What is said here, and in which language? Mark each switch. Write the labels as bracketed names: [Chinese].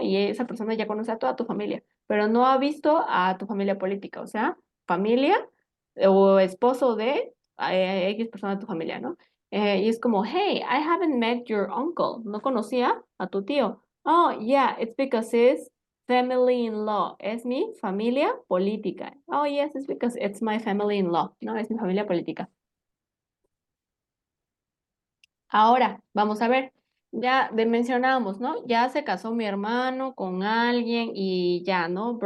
[Spanish] Y esa persona ya conoce a toda tu familia, pero no ha visto a tu familia política, o sea, familia o esposo de X persona de tu familia, ¿no? Y es como, [English] hey, I haven't met your uncle. [Spanish] No conocía a tu tío. [English] Oh, yeah, it's because it's family-in-law. [Spanish] Es mi familia política. [English] Oh, yes, it's because it's my family-in-law. [Spanish] No, es mi familia política. Ahora, vamos a ver. Ya mencionábamos, ¿no? Ya se casó mi hermano con alguien y ya, ¿no?